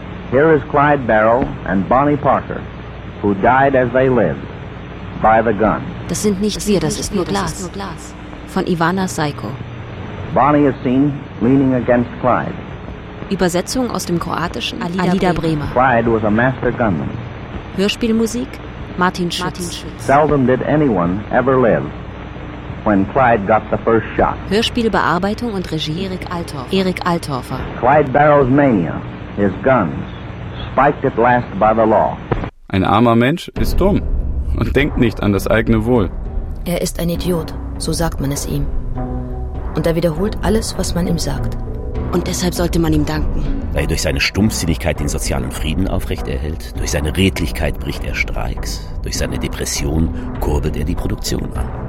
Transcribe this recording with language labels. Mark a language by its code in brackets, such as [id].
[en] Here is Clyde Barrow and Bonnie Parker, who died as they lived, by the gun. [de] Das sind nicht wir, das ist nur Glas. Von Ivana Sajko. [en] Bonnie is seen leaning against Clyde. [de] Übersetzung aus dem Kroatischen Alida Bremer. [en] Clyde was a master gunman. [de] Hörspielmusik Martin Schütz. [en] Seldom did anyone ever live when Clyde got the first shot. [de] Hörspielbearbeitung und Regie Erik Althofer. [en] Clyde Barrow's mania, his guns, spiked at last by the law. [de] Ein armer Mensch ist dumm und denkt nicht an das eigene Wohl. Er ist ein Idiot, so sagt man es ihm. Und er wiederholt alles, was man ihm sagt. Und deshalb sollte man ihm danken. Da er durch seine Stumpfsinnigkeit den sozialen Frieden aufrechterhält, durch seine Redlichkeit bricht er Streiks, durch seine Depression kurbelt er die Produktion an.